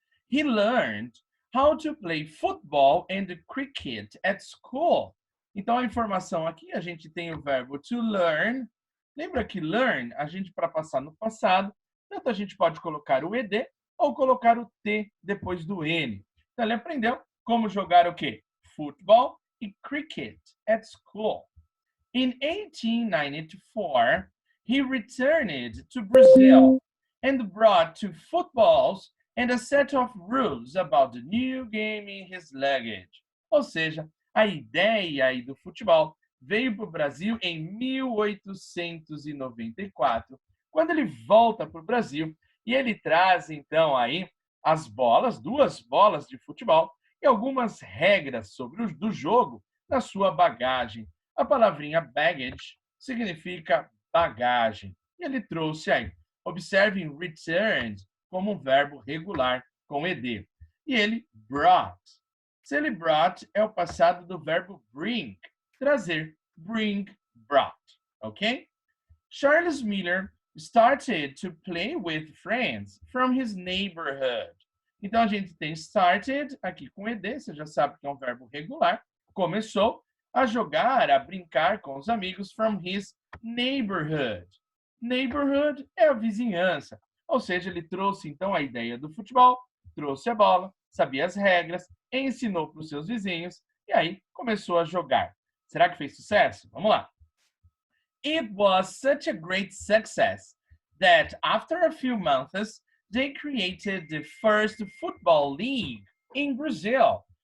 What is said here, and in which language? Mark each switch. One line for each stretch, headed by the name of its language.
English: He learned how to play football and cricket at school.
Portuguese: Então, a informação aqui, a gente tem o verbo to learn. Lembra que learn, a gente, para passar no passado, tanto a gente pode colocar o ED ou colocar o T depois do N. Então, ele aprendeu como jogar o quê?
English: Football e cricket at school. In 1894, he returned to Brazil and brought two footballs and a set of rules about the new game in his luggage.
Portuguese: Ou seja, a ideia aí do futebol veio para o Brasil em 1894, quando ele volta para o Brasil e ele traz então aí as bolas, duas bolas de futebol e algumas regras sobre do jogo na sua bagagem. A palavrinha baggage significa bagagem. E ele trouxe aí, observem returned como um verbo regular com ed. E ele brought. Se ele brought é o passado do verbo bring, trazer. Bring, brought, ok?
English: Charles Miller started to play with friends from his neighborhood.
Portuguese: Então, a gente tem started aqui com ed, você já sabe que é um verbo regular. Começou a jogar, a brincar com os amigos
English: from his neighborhood.
Portuguese: Neighborhood é a vizinhança. Ou seja, ele trouxe, então, a ideia do futebol, trouxe a bola, sabia as regras, ensinou para os seus vizinhos e aí começou a jogar. Será que fez sucesso? Vamos lá.
English: It was such a great success that after a few months, they created the first football league in Brazil.